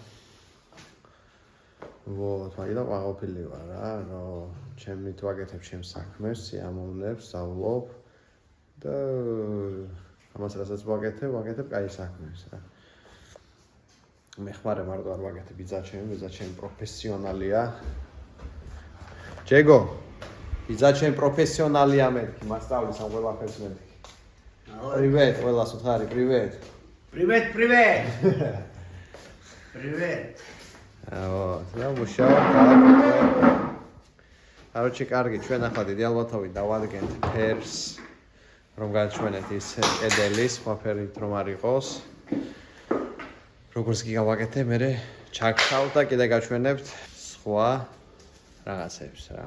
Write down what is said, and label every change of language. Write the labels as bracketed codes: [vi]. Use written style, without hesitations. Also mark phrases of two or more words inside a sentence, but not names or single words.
[ka] ვოთ, მაგიდან ყვაყოფილი ვარ რა, რომ ჩემი თუ აკეთებ ჩემს საქმეს, სიამოვნებს, სწავლობ და ამას რასაც ვაკეთებ კაი საქმეს რა. მე ხმარე მარტო არ ვაკეთებ, ბიძა ჩემი პროფესიონალია. ჯეგო, ბიძა ჩემი პროფესიონალია მეთქი, მასწავლის ამ ყველაფერს მეთქი. Привет, ყველას უთხარი, привет. Привет. Вот, და მუშაობ ქალაქში. Короче, კარგი, ჩვენ ახლა დიდი ალბათობით დავადგენთ ფერს, რომ გაჩვენეთ ის კედელის, ყველაფერით რომ არ იყოს. როგორც კი გავაკეთებ, მე ჩაგხავ და კიდე გაჩვენებთ სხვა რაღაცებს რა.